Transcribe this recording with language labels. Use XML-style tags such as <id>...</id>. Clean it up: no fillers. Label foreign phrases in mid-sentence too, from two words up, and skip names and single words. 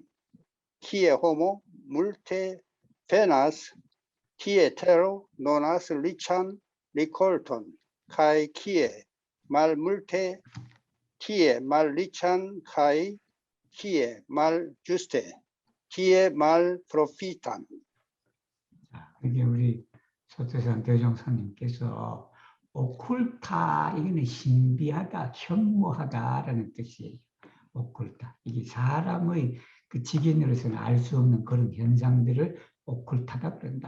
<eo>Kie homo multe penas, tie tero donas riĉan rikolton, kaj kie malmulte, tie malriĉan, kaj kie malĝuste, tie malprofitan.</eo> <ko>이게 우리 소태산 대종사님께서 오쿨타 이거는 신비하다, 현무하다라는 뜻이에요. 오쿨타 이게 사람의 그 지견으로서는 알 수 없는 그런 현상들을 오쿨타다 그런다.</ko>